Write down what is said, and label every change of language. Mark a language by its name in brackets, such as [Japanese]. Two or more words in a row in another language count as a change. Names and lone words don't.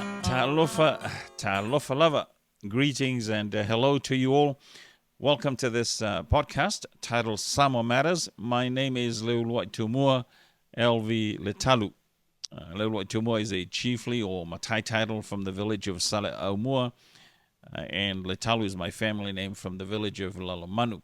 [Samoan] Talofa lava. [English] Greetings and hello to you all. Welcome to this podcast titled SAMOA Matters. My name is Leuluai Tumua LV Letalu. Leuluai Tumua is a chiefly or Matai title from the village of Salaumua, and Letalu is my family name from the village of Lalomanu.